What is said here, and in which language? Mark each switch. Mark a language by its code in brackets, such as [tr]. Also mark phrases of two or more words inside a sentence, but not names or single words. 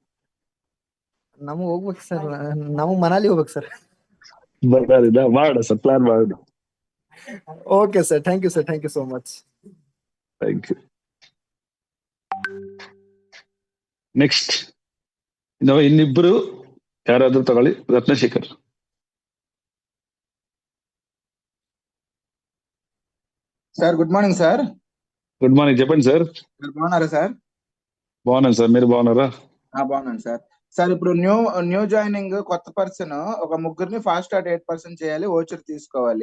[kn] ನಮಗೆ ಹೋಗ್ಬೇಕು ಸರ್, ನಾವು ಮನಾಲಿ ಹೋಗ್ಬೇಕು ಸರ್. ಮಾಡ ಸರ್, ಪ್ಲಾನ್ ಮಾಡು. [en] okay sir, thank you sir, thank you so much. thank you. [kn] ನೆಕ್ಸ್ಟ್ ಇನ್ನಿಬ್ರು ಯಾರಾದ್ರೂ ತಗೊಳ್ಳಿ. ರತ್ನಶೇಖರ್. [en] sir good morning sir. good morning, [te] చెప్పండి సార్. మీరు బాగున్నారా సార్? బాగున్నాను సార్, మీరు బాగున్నారా? బాగున్నాను సార్. సార్ ఇప్పుడు [en] new joining [te] కొత్త పర్సన్ ఒక ముగ్గురిని ఫాస్ట్ 8% చేయాలి, ఓచర్ తీసుకోవాలి.